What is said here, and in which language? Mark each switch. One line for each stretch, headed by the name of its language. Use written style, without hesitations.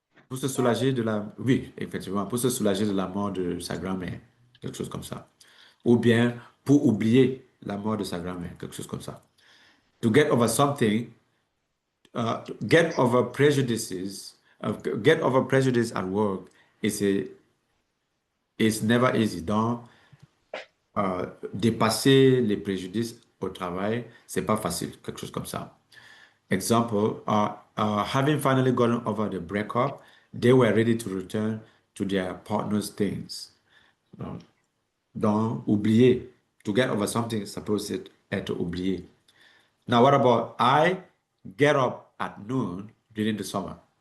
French: pour se soulager de la, oui, effectivement, pour se soulager de la mort de sa grand-mère, quelque chose comme ça. Ou bien pour oublier la mort de sa grand-mère, quelque chose comme ça.
English: To get over something, get over prejudices, get over prejudice at work is never easy.
French: Donc, dépasser les préjudices au travail, c'est pas facile, quelque chose comme ça.
English: Example, having finally gotten over the breakup, they were ready to return to their partner's things.
French: Donc, oublier.
English: To get over something is supposed to
French: être oublié.
English: Now, what about I get up at noon during the summer?